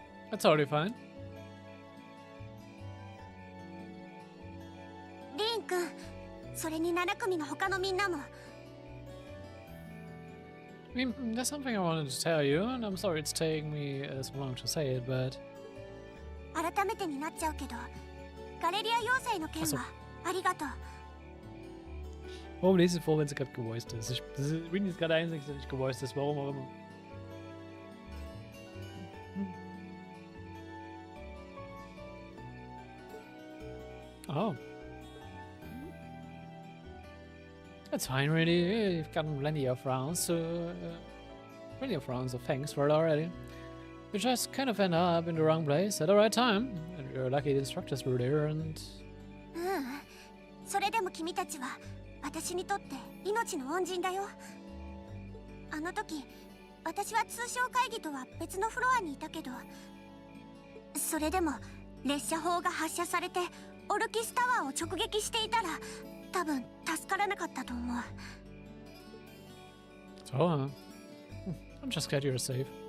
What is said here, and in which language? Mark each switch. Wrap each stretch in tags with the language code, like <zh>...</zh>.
<en>That's totally fine.</en> <ja>リン君、それに7組の他のみんなも。</ja> <en>I mean, there's something I wanted to tell you, and I'm sorry it's taking me so long to say it, but...</en> <ja>改めてになっちゃうけど、ガレリア要塞の件はありがとう。</ja> <de>Warum lese ich vor, wenn sie gerade gevoiced ist? Rini ist gerade der Einzige, der nicht gevoiced ist, warum auch immer.</de> <en>Oh. That's fine, really. You've gotten plenty of rounds, so... plenty of rounds of thanks for it already. You just kind of end up in the wrong place at the right time. And you're lucky the instructors were there and...</en> <ja>それでも君たちは私にとって命の恩人だよ。あの時、私は通商会議とは別のフロアにいたけど、それでも列車砲が発射されてオルキスタワーを直撃していたら多分助からなかったと思う。</ja> <en>So, I'm just glad you're safe.</en>